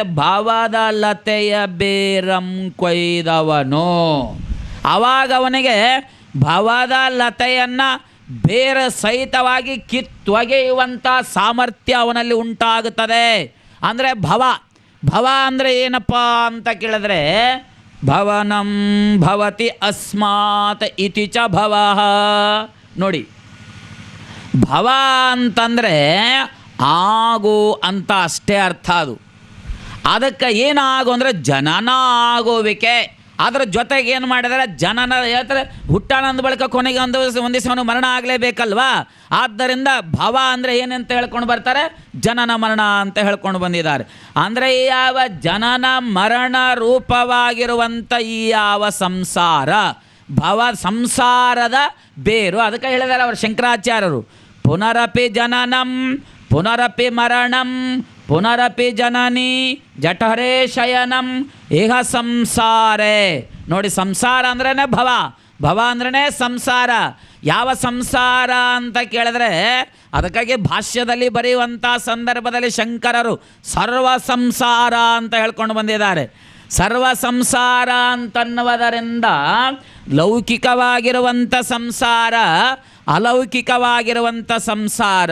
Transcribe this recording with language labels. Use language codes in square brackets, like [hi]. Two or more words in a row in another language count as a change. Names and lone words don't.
[kn] ಭಾವದ ಲತೆಯ ಬೇರಂ ಕೊಯ್ದವನು. ಆವಾಗ ಅವನಿಗೆ ಭವದ ಲತೆಯನ್ನು ಬೇರೆ ಸಹಿತವಾಗಿ ಕಿತ್ತೊಗೆಯುವಂಥ ಸಾಮರ್ಥ್ಯ ಅವನಲ್ಲಿ ಉಂಟಾಗುತ್ತದೆ. ಅಂದರೆ ಭವ ಅಂದರೆ ಏನಪ್ಪ ಅಂತ ಕೇಳಿದ್ರೆ, [sa] ಭವನಂ ಭವತಿ ಅಸ್ಮಾತ್ ಇತಿ ಚ ಭವಃ. [kn] ನೋಡಿ, ಭವ ಅಂತಂದರೆ ಆಗು ಅಂತ ಅಷ್ಟೇ ಅರ್ಥ. ಅದಕ್ಕೆ ಏನಾಗು ಅಂದರೆ ಜನನ ಆಗುವಿಕೆ. ಅದರ ಜೊತೆಗೆ ಏನು ಮಾಡಿದರೆ ಜನನ ಹೇಳ್ತಾರೆ, ಹುಟ್ಟಾನಂದ ಬಳಿಕ ಕೊನೆಗೆ ಒಂದು ದಿವಸ ಮರಣ ಆಗಲೇಬೇಕಲ್ವಾ. ಆದ್ದರಿಂದ ಭವ ಅಂದರೆ ಏನಂತ ಹೇಳ್ಕೊಂಡು ಬರ್ತಾರೆ? ಜನನ ಮರಣ ಅಂತ ಹೇಳ್ಕೊಂಡು ಬಂದಿದ್ದಾರೆ. ಅಂದರೆ ಯಾವ ಜನನ ಮರಣ ರೂಪವಾಗಿರುವಂಥ ಈ ಯಾವ ಸಂಸಾರ, ಭವ ಸಂಸಾರದ ಬೇರು. ಅದಕ್ಕೆ ಹೇಳಿದ್ದಾರೆ ಅವರು ಶಂಕರಾಚಾರ್ಯರು, [sa] ಪುನರಪಿ ಜನನಂ ಪುನರಪಿ ಮರಣಂ ಪುನರಪಿ ಜನನಿ ಜಠರೇ ಶಯನಂ ಇಹ ಸಂಸಾರೇ. [kn] ನೋಡಿ, ಸಂಸಾರ ಅಂದ್ರೇ ಭವ ಅಂದ್ರೇ ಸಂಸಾರ. ಯಾವ ಸಂಸಾರ ಅಂತ ಕೇಳಿದ್ರೆ ಅದಕ್ಕಾಗಿ ಭಾಷ್ಯದಲ್ಲಿ ಬರೆಯುವಂಥ ಸಂದರ್ಭದಲ್ಲಿ ಶಂಕರರು ಸರ್ವ ಸಂಸಾರ ಅಂತ ಹೇಳ್ಕೊಂಡು ಬಂದಿದ್ದಾರೆ. ಸರ್ವ ಸಂಸಾರ ಅಂತನ್ನುವುದರಿಂದ ಲೌಕಿಕವಾಗಿರುವಂಥ ಸಂಸಾರ, ಅಲೌಕಿಕವಾಗಿರುವಂಥ ಸಂಸಾರ.